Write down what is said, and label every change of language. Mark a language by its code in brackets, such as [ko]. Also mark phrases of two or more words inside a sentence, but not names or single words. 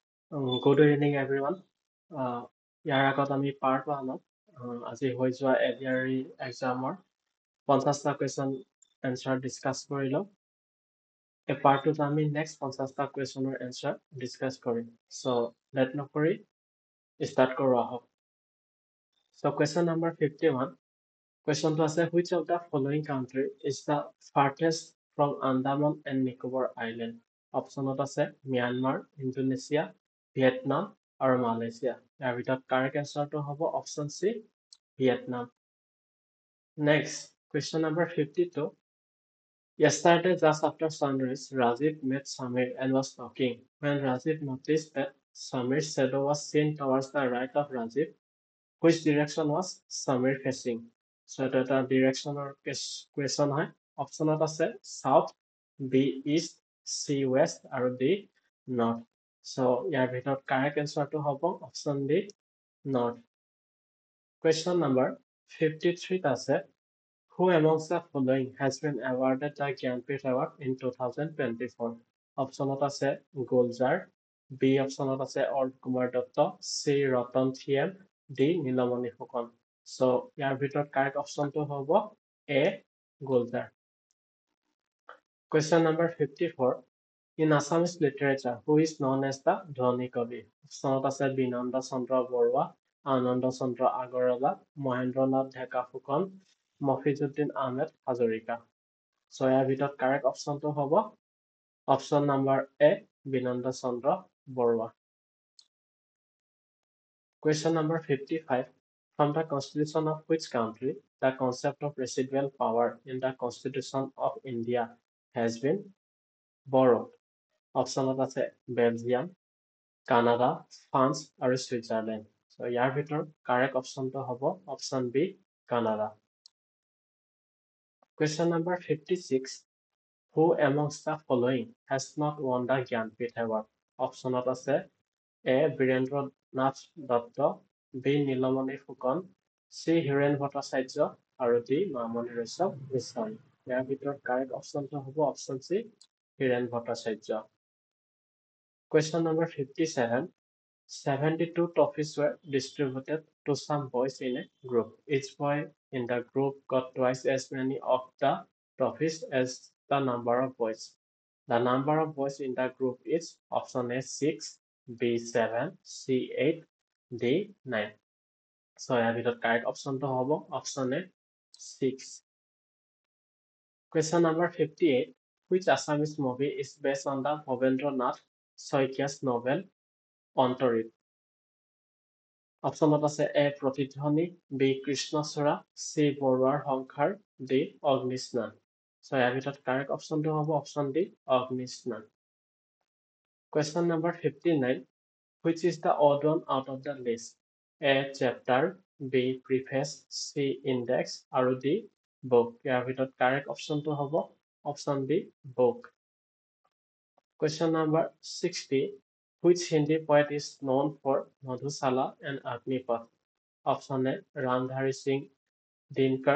[en] Good evening, everyone. [as] ইয়াৰ আগত আমি [en] part one [as] আজি হৈ যোৱা এডিআৰই এক্সামৰ 50টা [en] question answer discuss [as] কৰিলোঁ। এই পাৰ্টটোত আমি নেক্সট 50টা [en] question answer discuss [as] কৰিম। চ' লেট নকৰি ষ্টাৰ্ট কৰোঁ আহক। চ' কুৱেশ্যন নম্বৰ 51, কুৱেশ্যনটো আছে [en] which of the following country is the farthest from Andaman and Nicobar Island? [as] অপশ্যনত আছে ম্যানমাৰ, ইণ্ডোনেছিয়া, ভিয়েটনাম আৰু মালয়েছিয়া। ইয়াৰ ভিতৰত [en] correct answer [as] হ'ব অপশ্যন চি, ভিয়েটনাম। [en] Next, question number 52. Yesterday, just after sunrise, Rajiv met Samir and was talking. When Rajiv noticed that Samir's shadow was seen towards the right of Rajiv, which direction was Samir facing? [as] So এটা এটা ডিৰেকশ্যনৰ কুৱেশ্যন হয়। [en] option south, B east, C west and D north. [as] চ' ইয়াৰ ভিতৰত [en] correct answer [as] হ'ব [en] option D, north. Question number 53 আছে who amongst the following has been awarded the Jnanpith Award in 2024? [as] অপশ্যনত আছে গুলজাৰ, বি অপশ্যনত আছে অৰ্ক কুমাৰ দত্ত, চি ৰতন থিয়েম, ডি নীলমণি ফুকন। চ' ইয়াৰ ভিতৰত [en] correct option [as] হ'ব এ, গুলজাৰ। [en] Question number 54. In Assamese literature, who is known as the Dhoni Kavi? [as] অপশ্যনত আছে বিনন্দ চন্দ্ৰ বৰুৱা, আনন্দ চন্দ্ৰ আগৰৱালা, মহেন্দ্ৰনাথ ঢেকা ফুকন, মফিজুদ্দিন আহমেদ হাজৰিকা। চ' ইয়াৰ ভিতৰত [en] correct option [as] হ'ব [en] option number A, [as] বিনন্দ চন্দ্ৰ বৰুৱা। [en] Question number 55. From the Constitution of which country the concept of residual power in the Constitution of India has been borrowed? [as] অপশ্যনত আছে বেলজিয়াম, কানাডা, ফ্ৰান্স আৰু ছুইজাৰলেণ্ড। চ' ইয়াৰ ভিতৰত [en] correct option [as] হ'ব অপশ্যন বি, কানাডা। [en] Question number 56. Who amongst the following has not won the Jnanpith Award? [as] অপশ্যনত আছে এ, বীৰেন্দ্ৰ নাথ দত্ত, বি, নীলমণি ফুকন, চি, হীৰেণ ভট্টাচাৰ্য আৰু ডি, মামণি ৰয়ছম গোস্বামী। ইয়াৰ ভিতৰত [en] correct option [as] হ'ব অপশ্যন চি, হীৰেণ ভট্টাচাৰ্য। [en] Question number 57. 72 trophies were distributed to some boys in a group. Each boy in the group got twice as many of the trophies as the number of boys. The number of boys in the group is option A 6, B 7, C 8, D 9. [as] So ইয়াৰ ভিতৰত [en] correct option [as] হ'ব অপশ্যন এ 6. [en] Question number 58. Which Assamese movie is based on the Bhavendra Nath Soikia's novel অন্তৰীপ? [as] অপশ্যনত আছে এ, প্ৰতিধ্বনি, বি, কৃষ্ণচূড়া, চি, বৰুৱাৰ সংসাৰ, ডি, অগ্নিস্নান। চ' ইয়াৰ ভিতৰত [en] correct option [as] হ'ব অপশ্যন ডি, অগ্নিস্নান। [en] Question number 59. Which is the odd one out of the list? A, chapter, B, preface, C, index আৰু D, book. [as] ইয়াৰ ভিতৰত [en] correct option [as] হ'ব অপশ্যন বি, book. [en] Question number 60. Which Hindi poet is known for Madhusala and Agnipath? Option A, Ramdhari Singh Dinkar.